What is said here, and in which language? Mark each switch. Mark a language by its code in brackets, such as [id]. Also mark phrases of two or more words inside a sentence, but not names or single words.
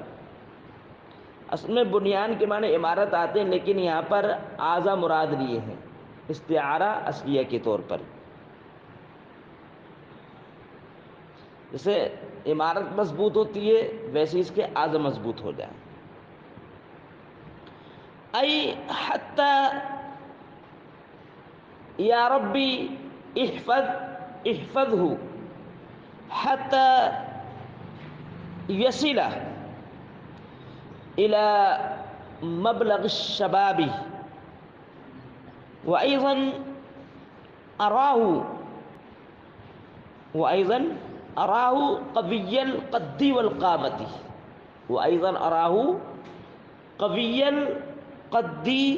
[ur] اصل میں بنیان کے معنی عمارت آتے ہیں، لیکن یہاں پر اعضاء مراد لیے ہیں استعارہ اصلیہ کے طور پر. جیسے عمارت مضبوط ہوتی ہے ویسے اس کے اعضاء مضبوط ہو جائیں. [ar] ای حتی یا ربی احفظہ حتی یصل الى مبلغ الشباب وأيضا أراه قوي القد والقامة، وأيضا أراه قوي القد